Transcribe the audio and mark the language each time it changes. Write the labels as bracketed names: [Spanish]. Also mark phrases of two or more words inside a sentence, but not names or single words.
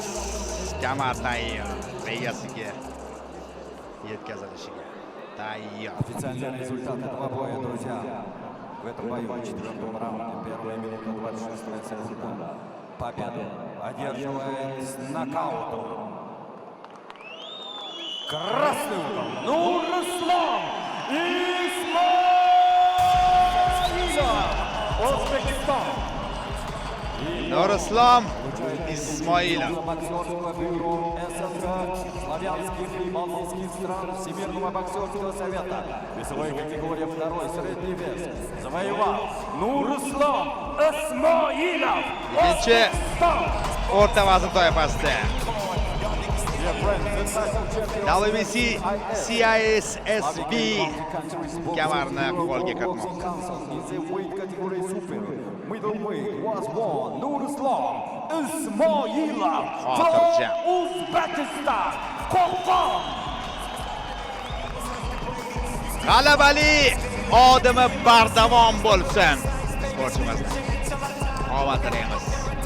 [Uzbek] Kamar tayyor. Reyasiga yetkazilishiga tayyor. [Russian] Официальный результат этого боя, друзья. В этом бою в 4-м раунде, первая минута 26 секунда. Победу одерживает с нокаутом. Красный угол. Нур-Ислам Исмаилов. Узбекистан. Nurislom Ismoilov. Боксерского бюро СНГ, славянских и балтийских стран Всемирного боксерского совета. Весовой категории второй средний вес. Завоевал Нуриslom Ismoilov. [Uzbek] Ikkinchi o'rta vazn toifasida WBC CISSB kamarni qo'lga kiritmoqda. [English] Middleweight was won Nurislom Ismoilov [Uzbek] Xotirjam. [English] from Uzbekistan. Qo'qon. [Uzbek] G'alabali odimi bardavom bo'lsin. Sportchimizni omad tilaymiz.